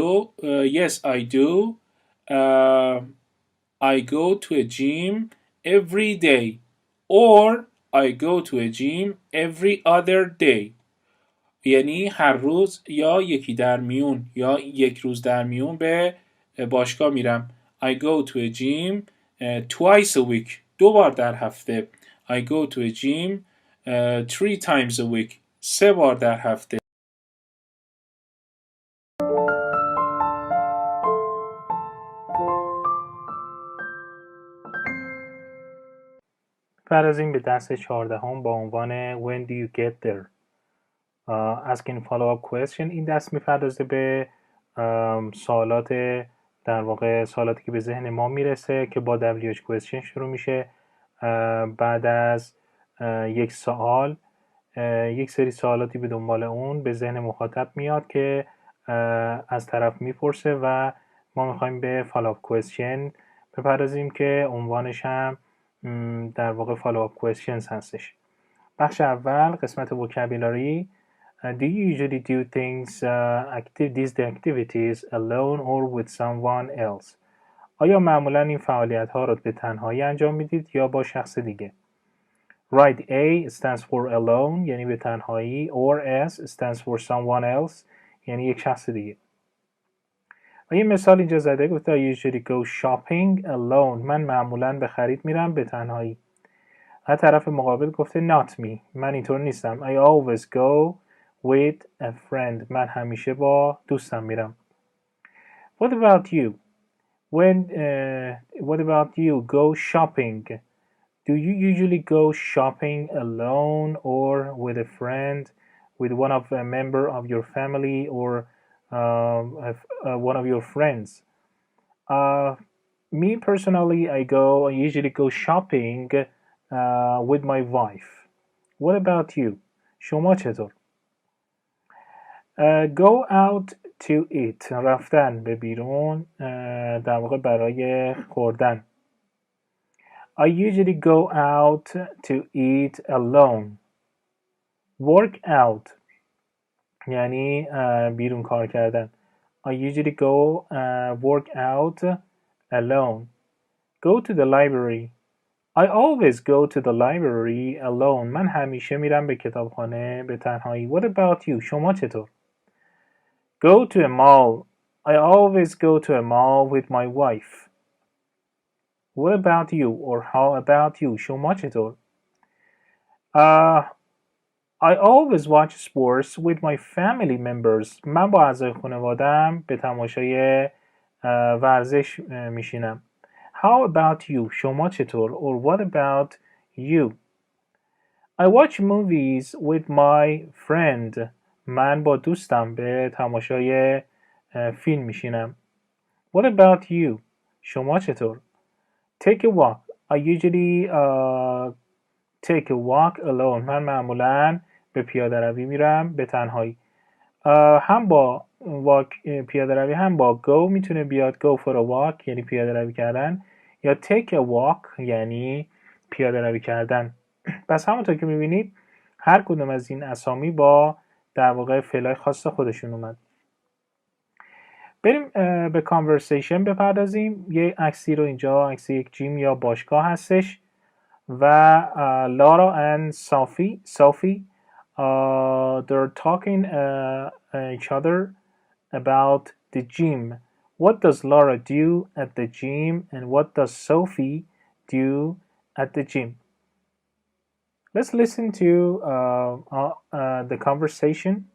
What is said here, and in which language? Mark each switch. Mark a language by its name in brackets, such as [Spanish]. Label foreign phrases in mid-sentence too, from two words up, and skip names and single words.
[English] Yes, I do. I go to a gym every day or I go to a gym every other day. [Persian] یعنی هر روز یا یکی در میون یا یک روز در میون به باشگاه میرم. [English] I go to a gym twice a week. [Persian] 2 بار در هفته. [English] I go to a gym 3 times a week. [Persian] 3 بار در هفته. پردازیم به درس 14 با عنوان [English] When do you get there? Asking follow-up question. [Persian] این درس میپردازه به سوالات در واقع سوالاتی که به ذهن ما میرسه که با [English] WH question [Persian] شروع میشه. بعد از یک سوال یک سری سوالاتی به دنبال اون به ذهن مخاطب میاد که از طرف میپرسه و ما میخوایم به [English] follow-up question [Persian] بپردازیم که عنوانش هم در واقع [English] follow-up questions [Persian] هستش. بخش اول قسمت vocabulary. [English] Do you usually do these activities alone or with someone else? [Persian] آیا معمولا این فعالیت ها را به تنهایی انجام میدید یا با شخص دیگه؟ [English] Write A stands for alone [Persian] یعنی به تنهایی [English] or S stands for someone else [Persian] یعنی یک شخص دیگه. و یه مثال اینجا زده گفته [English] I usually go shopping alone. [Persian] من معمولا به خرید میرم به تنهایی. از طرف مقابل گفته [English] not me. [Persian] من اینطور نیستم. [English] I always go with a friend. [Persian] من همیشه با دوستم میرم. [English] What about you? What about you? Go shopping. Do you usually go shopping alone or with a friend, with one of a member of your family or one of your friends? Me personally, I usually go shopping with my wife. What about you? [Persian] شما چطور؟ [English] Go out to eat. [Persian] رفتن به بیرون در واقع برای خوردن. [English] I usually go out to eat alone. Work out [Persian] یعنی بیرون کار کردن. [English] I usually go work out alone. Go to the library. I always go to the library alone. [Persian] من همیشه میرم به کتابخانه به تنهایی. [English] What about you? [Persian] شما چطور؟ [English] Go to a mall. I always go to a mall with my wife. What about you? Or how about you? [Persian] شما چطور؟ [English] I always watch sports with my family members. [Persian] من با اعضای خانواده‌ام به تماشای ورزش میشینم. [English] How about you? [Persian] شما چطور؟ [English] Or what about you? I watch movies with my friend. [Persian] من با دوستم به تماشای فیلم میشینم. [English] What about you? [Persian] شما چطور؟ [English] Take a walk. I usually take a walk alone. [Persian] من معمولاً به پیاده روی میرم به تنهایی. هم با پیاده روی هم با go میتونه بیاد. [English] Go for a walk [Persian] یعنی پیاده روی کردن یا [English] take a walk [Persian] یعنی پیاده روی کردن. پس همونطور که میبینید هر کدوم از این اسامی با در واقع فعلای خاص خودشون اومد. بریم به conversation بپردازیم. یه عکسی رو اینجا عکس یک جیم یا باشگاه هستش و لارا [English] and Sophie they're talking each other about the gym. What does Laura do at the gym and what does Sophie do at the gym? Let's listen to the conversation.